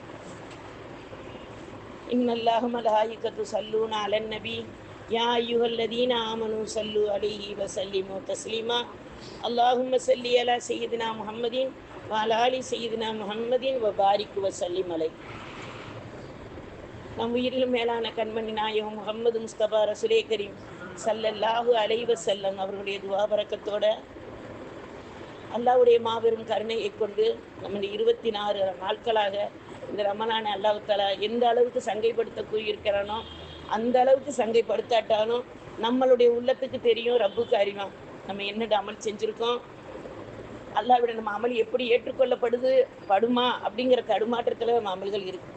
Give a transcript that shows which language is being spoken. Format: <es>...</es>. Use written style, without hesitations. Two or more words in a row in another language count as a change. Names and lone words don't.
<ar>إن الله ملائكته يصلون على النبي يا أيها الذين آمنوا صلوا عليه وسلموا تسليما. اللهم صل على سيدنا محمد وعلى آل سيدنا محمد وبارك وسلم عليه.</ar> <ta>நம் உயிரிலும் மேலான கண்மணி நாயகம் முகமது முஸ்தபா ரசூலே கரீம்</ta> <ar>صلى الله عليه وسلم</ar> <ta>அவர்களுடைய துவா பரக்கத்தோட அல்லாஹ்வுடைய மாபெரும் கருணையை கொண்டு நம்ம 24 நாட்களாக இந்த ரமலானை அல்லாஹ் தஆலா எந்த அளவுக்கு சங்கைப்படுத்த கூறியிருக்கிறானோ அந்த அளவுக்கு சங்கைப்படுத்தாட்டாலும் நம்மளுடைய உள்ளத்துக்கு தெரியும், ரப்புக்கு அறிவான் நம்ம என்னென்ன அமல் செஞ்சுருக்கோம், அல்லாஹ்விட நம்ம அமல் எப்படி படுமா அப்படிங்கிற தடுமாற்றத்தில் நம்ம அமல்கள் இருக்குது.</ta>